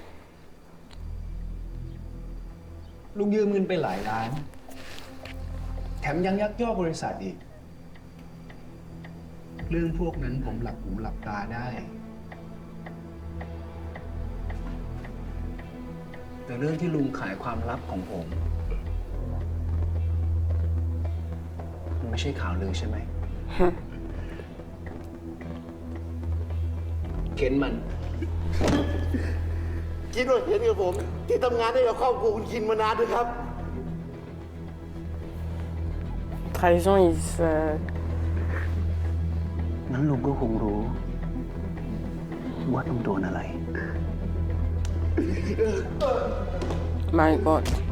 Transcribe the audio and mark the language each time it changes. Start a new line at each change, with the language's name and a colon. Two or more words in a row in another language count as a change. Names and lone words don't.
Thai: ลุงยืมเงินไปหลายล้าน แถมยังยักยอกบริษัทอีก เรื่องพวกนั้นผมหลับหูหลับตาได้ แต่เรื่องที่ลุงขายความลับของผมมันไม่ใช่ข่าวลือใช่ไหม เข็นมัน คิดว่าเห็นกับผม ที่ทำงานให้กับครอบครัวคุณคินมานานด้วยครับ
French: Trahison, il se...
Thai: งั้นลุงก็คงรู้ ว่าต้องโดนอะไร
English: My god.